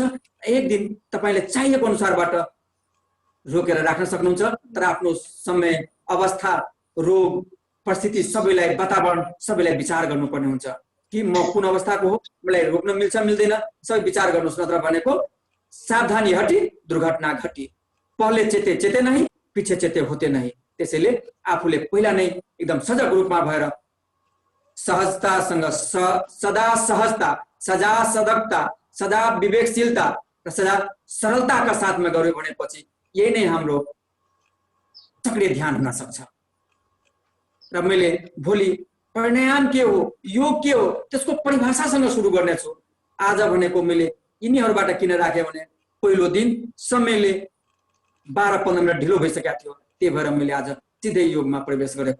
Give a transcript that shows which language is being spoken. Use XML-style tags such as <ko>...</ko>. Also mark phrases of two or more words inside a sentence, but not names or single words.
<ne>एक दिन तपाईले चाहिएको अनुसारबाट रोकेर राख्न सक्नुहुन्छ, तर आफ्नो समय, अवस्था, रोग, परिस्थिति सबैलाई, वातावरण सबैलाई विचार गर्नुपर्ने हुन्छ कि म कुन अवस्थाको हो, मलाई रोक्न मिल्छ मिल्दैन, सबै विचार गर्नुस्। नत्र भनेको सावधानी हटी दुर्घटना घटी,</ne> <hi>पहले चेते चेते नहीं, पीछे चेते होते नहीं।</hi> <ne>त्यसैले आफूले पहिला नै एकदम सजग रूपमा भएर सहजतासँग, सदा सहजता, सदा सजगता, सदा विवेकशीलता र सदा सरलताका साथमा गर्यो भनेपछि यही नै हाम्रो सक्रिय ध्यान हुन सक्छ। र मैले भोलि प्राणायाम के हो, योग के हो त्यसको परिभाषासँग सुरु गर्नेछु। आज भनेको मैले यिनीहरूबाट किन राखे भने पहिलो दिन समयले 12-15 मिनट ढिलो भइसकेको थियो, त्यही भएर मैले आज सिधै योगमा प्रवेश गरेको।</ne>